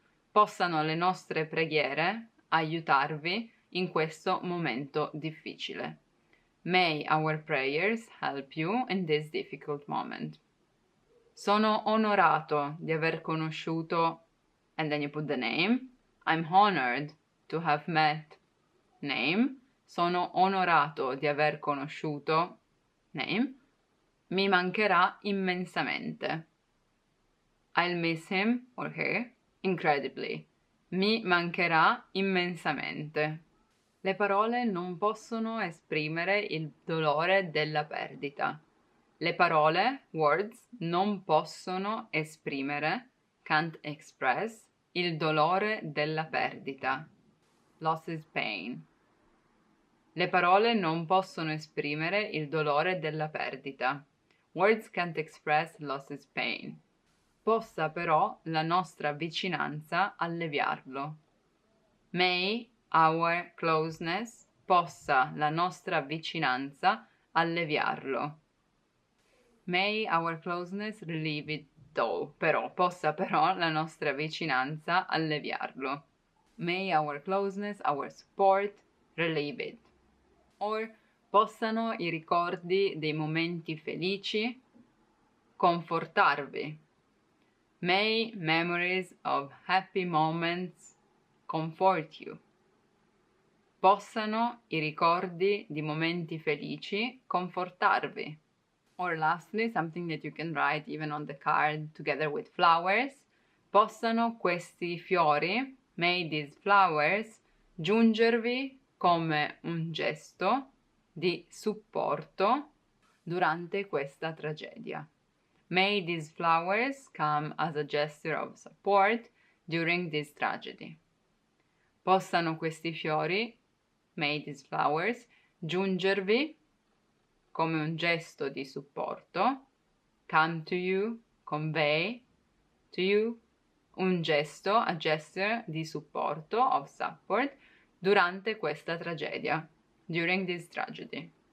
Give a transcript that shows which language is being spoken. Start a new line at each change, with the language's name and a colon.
Italian: Possano le nostre preghiere aiutarvi in questo momento difficile.
English: May our prayers help you in this difficult moment.
Italian: Sono onorato di aver conosciuto,
English: and then you put the name. I'm honored to have met, name.
Italian: Sono onorato di aver conosciuto, name. Mi mancherà immensamente.
English: I'll miss him or her incredibly.
Italian: Mi mancherà immensamente. Le parole non possono esprimere il dolore della perdita. Le parole,
English: words,
Italian: non possono esprimere,
English: can't express,
Italian: il dolore della perdita.
English: Loss is pain.
Italian: Le parole non possono esprimere il dolore della perdita.
English: Words can't express loss is pain.
Italian: Possa però la nostra vicinanza alleviarlo.
English: May our closeness,
Italian: possa la nostra vicinanza alleviarlo.
English: May our closeness relieve it though,
Italian: però, possa però la nostra vicinanza alleviarlo.
English: May our closeness, our support, relieve it. Or
Italian: possano i ricordi dei momenti felici confortarvi.
English: May memories of happy moments comfort you.
Italian: Possano i ricordi di momenti felici confortarvi.
English: Or lastly, something that you can write even on the card together with flowers.
Italian: Possano questi fiori,
English: may these flowers,
Italian: giungervi come un gesto di supporto durante questa tragedia.
English: May these flowers come as a gesture of support during this tragedy.
Italian: Possano questi fiori,
English: may these flowers,
Italian: giungervi come un gesto di supporto,
English: come to you, convey to you,
Italian: un gesto,
English: a gesture
Italian: di supporto,
English: of support,
Italian: durante questa tragedia,
English: during this tragedy.